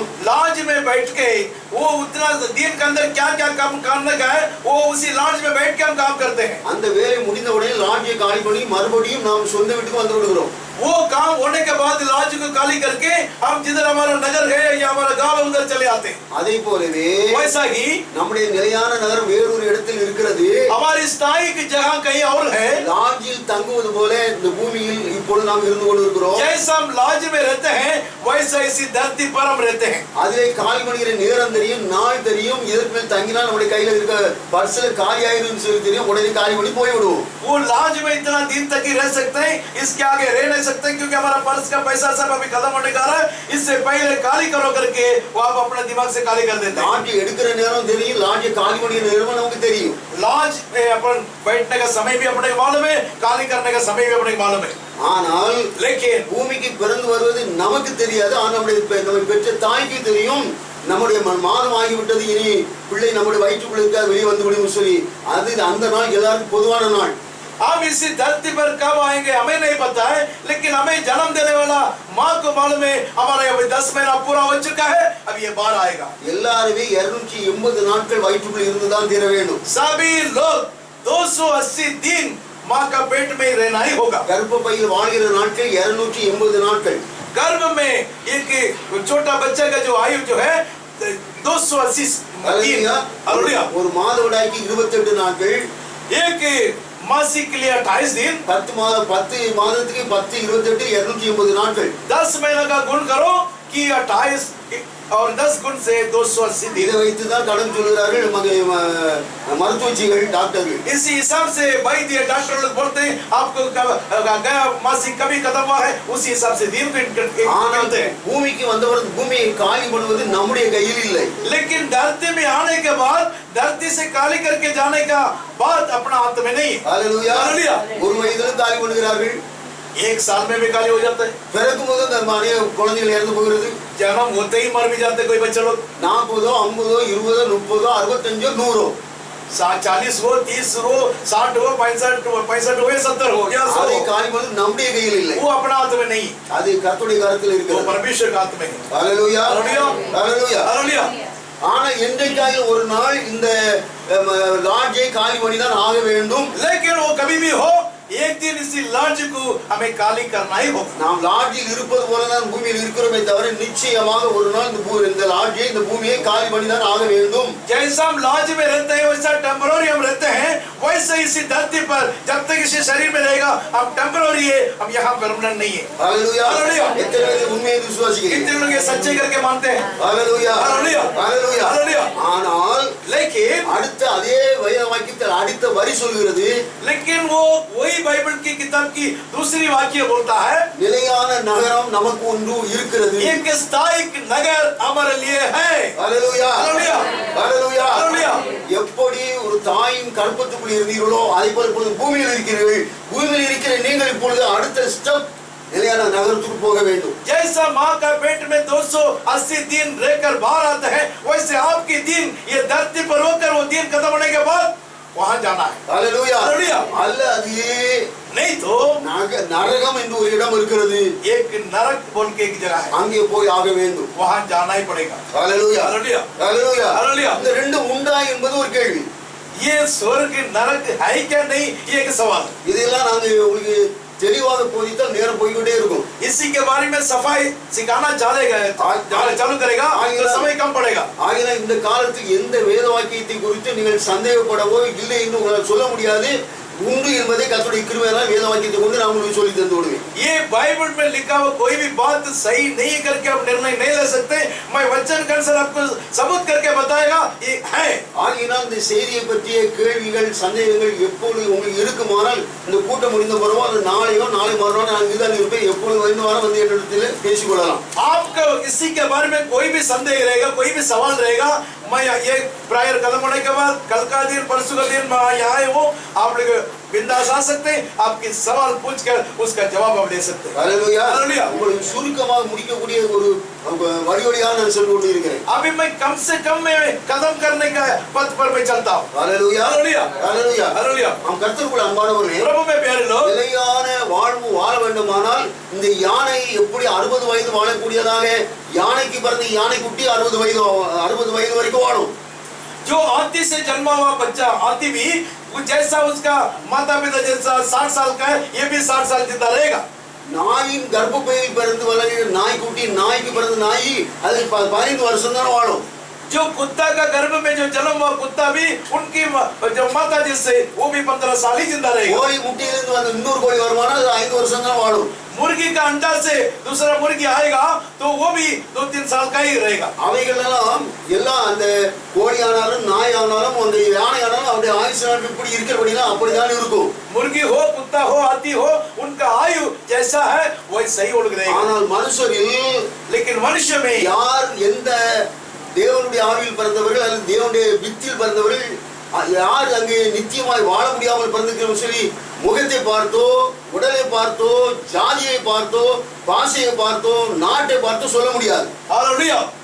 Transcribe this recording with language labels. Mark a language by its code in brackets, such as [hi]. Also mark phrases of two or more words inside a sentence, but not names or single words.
[hi] लॉज में बैठ के वो उतना दिन के अंदर क्या क्या काम करने का है वो उसी लॉज में बैठ के हम काम करते हैं. [ta] அந்த வேலை முடிந்த உடனே லாட்ஜை காலி பண்ணி மறுபடியும் நாம் சொந்த வீட்டுக்கு வந்து விடுகிறோம். [hi] वो काम होने के बाद लॉज को खाली करके हम जिधर हमारा नगर है या हमारा गांव उधर चले आते हैं. [ta] அதே போலவே [hi] वैसा ही [ta] நம்முடைய நிலையான நகரம் வேறொரு இடத்தில் இருக்கிறது. [hi] हमारी स्थायी की जगह कहीं और है. [ta] லாட்ஜில் தங்குவது போல இந்த பூமியில் இப்பொழுது நாம் இருந்து கொண்டிருக்கிறோம். [hi] जैसा हम लॉज में रहते हैं वैसा इसी धरती पर हम रहते हैं. [ta] அதிலே காலி பண்ணுகிற நேரம் தெரியும், நாள் தெரியும். இதற்கு மேல் தங்கினால் நம்முடைய கையில இருக்க பர்ஸ்ல காலி ஆயிரும் சொல்லி தெரியும். உடனே காலி பண்ணி போய்விடுவோம். [hi] वो लॉज में इतना दिन तक ही रह सकते हैं, इसके आगे रह नहीं सकते क्योंकि हमारा पर्स का पैसा सब अभी खत्म होने का है. इससे पहले खाली करो करके वो आप अपने दिमाग से खाली कर देते हैं. [ta] லாட்ஜை எடுக்கிற நேரம் தெரியும், லாட்ஜை காலி பண்ணுகிற நேரம் நமக்கு தெரியும். [hi] लॉज में अपन बैठने का समय भी अपने को मालूम है, खाली करने का समय भी अपने को मालूम है. [ta] ஆனால் [hi] लेकिन [ta] பூமிக்கு பிறந்து வருவது நமக்கு தெரியாது. ஆனால் நம்மை பெற்ற தாய்க்கு தெரியும் நம்முடைய மாதம் ஆகிவிட்டது, இனி பிள்ளை நம்முடைய வயிற்றுக்குள்ள இருக்கா, வெளியே வந்து விடும் சொல்லி அது அந்த நாள் எல்லாருக்கும் பொதுவான நாள். [hi] हम इसी धरती पर कब आएंगे हमें नहीं पता है, लेकिन हमें जन्म देने वाला माँ को मालूम है हमारा अभी 10 महीना पूरा हो चुका है, अब ये बार आएगा. [ta] எல்லாருமே 280 நாட்கள் வயிற்றுக்குள்ள இருந்துதான் தீர வேண்டும். [hi] सभी लोग 280 दिन माँ का पेट में रहना ही होगा. [ta] கர்ப்பப்பையில் வாழ்கிற நாட்கள் 280 நாட்கள். [hi] गर्भ में एक छोटा बच्चा का जो आयु जो है 280 दिन. हालेलुया. [ta] ஒரு மாதவிடாய்க்கு 28 நாட்கள். [hi] एक मासिक के लिए 28 दिन. [ta] 10 மாதத்துக்கு 10 28 280 நாட்கள். [hi] 10 महीने का गुण करो कि 28 और 10 गुण से 280 दिन. [ta] இதை வைத்து தான் கடன் சொல்கிறார்கள் மருத்துவச்சிகள், டாக்டர்கள். [hi] इसी हिसाब से वैद्य डॉक्टर लोग बोलते हैं आपको गया मासिक कभी खत्म हुआ है, उसी हिसाब से दिन गिनते हैं. [ta] பூமிக்கு வந்தவர் பூமியை காலி பண்ணுவது நம்முடைய கையில் இல்லை. [hi] लेकिन धरती में आने के बाद धरती से काली करके जाने का बात अपना हाथ में नहीं. हालेलुया. हालेलुया. [ta] ஒரு வயதிலும் காலி பண்ணுகிறார்கள். [hi] एक साल में भी काली हो जाता है. [ta] பிறக்கும் போது நிறைய குழந்தைகள் இறந்து போகிறது. [hi] जन्म होते ही मर भी जाते कोई बच्चे लोग. [ta] 40 50 20 30 65 100 [hi] 40 हो 30 हो 60 हो 65 हो 70 हो या 100 [ta] அதை [hi] हो. [ta] காலி பண்ணுவது நம்முடைய கையில் இல்லை. [hi] वो अपना हाथ में नहीं, [ta] அது கர்த்தருடைய கரத்தில் [hi] वो [ta] இருக்கிறது. [hi] परमेश्वर के हाथ में है. [ta] ஹalleluya. [hi] हालेलुया. [ta] ஹalleluya. [hi] हालेलुया. [ta] ஆனா என்றைக்காவது ஒரு நாள் இந்த லாட்ஜை காலி பண்ணிதான் ஆக வேண்டும். [hi] लेकिन वो कभी भी हो एक दिन इसी लॉज को हमें काली करना ही होगा. [ta] நாம் லாட்ஜில் இருப்பது போலதான் பூமியில் இருக்கிறோமே தவிர நிச்சயமாக ஒரு நாள் இந்த லாட்ஜை இந்த பூமியை காலி பண்ணிதான் ஆக வேண்டும். [hi] जैसा हम लॉज में रहते हैं वैसा टेम्पररी हम रहते हैं, वैसे इसी धरती पर जब तक इसी शरीर में रहेगा हम टेम्पररी है, हम यहाँ परमानेंट नहीं है. [ta] ஹalleluya. ஹalleluya. எத்தனை பேர் உண்மையை விசுவாசிக்கிறீங்க? [hi] कितने लोग ये सच्चे करके मानते हैं? [ta] ஹalleluya. ஹalleluya. ஹalleluya. ஹalleluya. ஆனால் [hi] लेकिन [ta] அடுத்த அதே வேத வாக்கியத்தில் அடுத்த வரி சொல்கிறது, [hi] लेकिन वो वही बाइबल की किताब की दूसरी वाक्य बोलता है [ta] நிலையான நகரம் நமக்கு ஒன்று இருக்கிறது. [hi] एक स्थायी नगर हमारे लिए है. [ta] ஹalleluya. ஹalleluya. ஹalleluya. ஹalleluya. எப்படி ஒரு தாயின் கர்ப்பத்துக்குள் இருந்தீர்களோ அதே போல இப்பொழுது பூமியில் இருக்கிறீர்கள். பூமியில் இருக்கிற நீங்கள் இப்பொழுது அடுத்த ஸ்டெப் நிலையான நகரத்துக்கு போக வேண்டும். [hi] जैसा माँ का पेट में 280 दिन रहकर बाहर आता है, वैसे आपके दिन ये धरती पर होकर वो दिन खत्म होने के बाद वहां जाना है. [ta] ஹalleluya. ஹalleluya. அல்லது [hi] नहीं तो [ta] நரகம் என்று ஒரு இடம் இருக்கிறது, [hi] एक नरक बोल के एक जगह है, [ta] அங்கே போய் ஆக வேண்டும். [hi] वहां जाना ही पड़ेगा. [ta] ஹalleluya. ஹalleluya. ஹalleluya. ஹalleluya. இந்த ரெண்டு உண்டா என்பது ஒரு கேள்வி. [hi] ये स्वर्ग नरक है क्या नहीं, ये एक सवाल. [ta] இதெல்லாம் நாங்க உங்களுக்கு தெளிவாக போதித்தால் நேரம் போய்கிட்டே இருக்கும். [hi] इसी के बारे में सफाई सिखाना चालू करेगा तो समय कम पड़ेगा. [ta] ஆகினால் இந்த காலத்துக்கு எந்த வேத வாக்கியத்தை குறித்து நீங்கள் சந்தேகப்படவோ இல்லை என்று உங்களால் சொல்ல முடியாது. உண்டு என்பதை கர்த்தருடைய கிருபையால் வேத வாக்கியத்தை கொண்டு நான் உங்களுக்கு சொல்லி தந்து விடுவேன். [hi] ये बाइबल में लिखा हुआ कोई भी बात सही नहीं करके आप निर्णय नहीं ले सकते. मैं वचन के अनुसार आपको सबूत करके बताएगा ये है. [ta] ஆகினால் இந்த செய்தியை பற்றிய கேள்விகள் சந்தேகங்கள் எப்பொழுது உங்களுக்கு இருக்குமானால் இந்த கூட்டம் முடிந்த பிறகு அது நாளையோ நாளை மறுநாள் நான் இங்கதான் இருப்பேன். எப்பொழுது வேண்டுமானாலும் வந்து என்னிடத்தில் பேசிக்கொள்ளலாம். [hi] आपको इसी के बारे में कोई भी संदेह रहेगा, कोई भी सवाल रहेगा, मैं ये प्रायर खत्म होने के बाद कल का दिन परसों का दिन मैं यहाँ हूँ, आप लोग बिंदास आ सकते हैं, आपके सवाल पूछकर उसका जवाब आप दे सकते हैं. [ta] ஹalleluya. ஹalleluya. உங்களுக்கு சுருக்கமாக முடிக்கக்கூடிய ஒரு வழிவழியாக நான் சொல்லி கொண்டு இருக்கிறேன். [hi] अभी मैं कम से कम में कदम करने का पथ पर मैं चलता हूँ. [ta] ஹalleluya. ஹalleluya. ஹalleluya. ஹalleluya. நாம் கர்த்தருக்குள் அன்பானவர்களே, [hi] प्रभु में प्यारे लोग, [ta] நிலையான வாழ்வு வாழ வேண்டுமானால் இந்த யானை எப்படி 60 வயது வாழக்கூடியதாக யானைக்கு பிறந்த யானை குட்டி 60 வயது வரைக்கும் வாழும். [hi] जो हाथी से जन्मा हुआ बच्चा हाथी भी वो जैसा उसका माता पिता जैसा 60 साल का है, ये भी 60 साल जिंदा रहेगा. [ta] நாயின் கர்ப்பப்பையில் பிறந்து வளர்கிற நாய்க்குட்டி, நாய்க்கு பிறந்த நாய் அது 15 வருஷம் தான் வாழும். [hi] जो कुत्ता का गर्भ में जो जन्म हुआ कुत्ता भी उनकी जो माता जिससे वो भी 15 साल ही जिंदा रहेगा. [ta] கோழி முட்டையிலிருந்து வந்து இன்னொரு கோழி வருமானால் அது 5 வருஷம் தான் வாழும். [hi] मुर्गी का अंडा से दूसरा मुर्गी आएगा तो वो भी 2-3 साल का ही रहेगा. [ta] அவைகள் எல்லாம் அந்த கோழி ஆனாலும் நாய் ஆனாலும் அந்த யானை ஆனாலும் அவருடைய ஆயுசு நாட்கள் இப்படி இருக்கிறபடினா அப்படிதான் இருக்கும். [hi] मुर्गी हो कुत्ता हो हाथी हो उनका आयु जैसा है वैसा ही उड़ रहेगा. [ta] ஆனால் மனுஷரில் [hi] लेकिन मनुष्य में [ta] யார் எந்த தேவனுடைய ஆவியில் பிறந்தவர்கள் அல்லது தேவனுடைய வித்தில் பிறந்தவர்கள் யார் அங்கே நித்தியமாய் வாழ முடியாமல் பிறந்திருக்கிறோம் சொல்லி முகத்தை பார்த்தோ உடலை பார்த்தோ ஜாதியை பார்த்தோ பாஷையை பார்த்தோ நாட்டை பார்த்தோ சொல்ல முடியாது. [hi] हालेलुया.